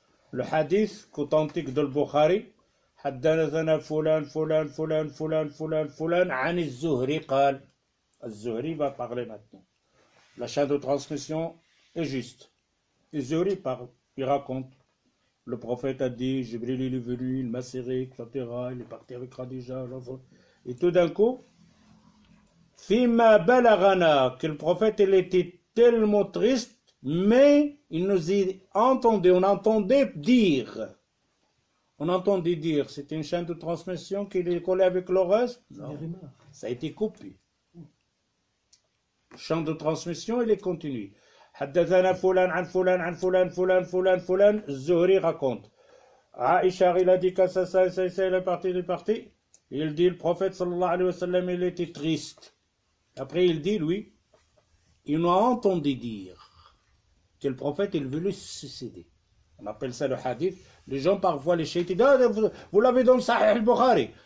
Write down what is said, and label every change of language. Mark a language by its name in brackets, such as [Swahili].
[French] Le hadith authentique de Bukhari [Arabic] حدثنا فلان فلان فلان فلان فلان فلان عن الزهري قال. [French] الزهري va parler maintenant. La chaîne de transmission est juste. Le Zuhri parle, il raconte. Le prophète a dit, Jibril il est venu, il m'a serré, etc. Il est parti avec Khadija. Et tout d'un coup, Fima balagana, que le prophète il était tellement triste, mais il nous entendait, on entendait dire. On entendait dire, c'était une chaîne de transmission qui est collée avec le reste. Non, ça a été coupé. Chaîne de transmission, il est continu. [Arabic] حدثنا فلان عن فلان عن فلان فلان فلان فلان الزهري [French] raconte. Aïcha il a dit que ça il est parti. Il dit le prophète sallallahu alayhi wa sallam il était triste. Après il dit lui, il nous a entendu dire que le prophète il voulait se suicider. On appelle ça le hadith. Les gens parfois les chiites disent vous l'avez dans le Sahih al-Bukhari.